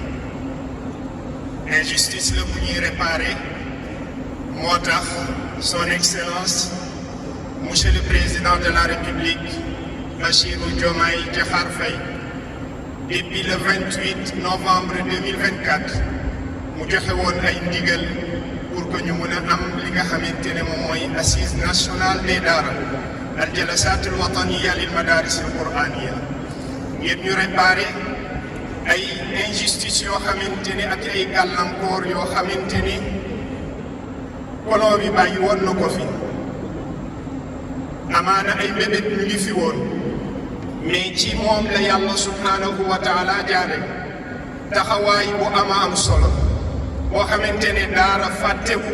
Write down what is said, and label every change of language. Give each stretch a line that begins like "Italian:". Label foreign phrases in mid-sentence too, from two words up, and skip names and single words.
Wolof: Injustice la bu ñuy réparer moo tax
French: son excellence monsieur le président de la République
Wolof: Bassirou Diomaye Diakhar Faye
French: depuis le 28 novembre 2024
Wolof: mu joxe woon ay ndigal
French: pour que
Wolof: ñu mën a am li nga xamante ne moom mooy
French: assise nationale des daara
Arabic: الجلسات الوطنية للمدارس القرآنية
Wolof: ngir ñu réparer ay injustices yoo xamante ni ak ay gàllankoor yoo xamante ni koloo bi bàyyi woon na ko fi amaana ay mbébét ñu ngi fi woon mais ci moom la yàlla
Arabic: سبحانه وتعالى
Wolof: jaare taxawaay bu ama am solo boo xamante ne daara fàtte bu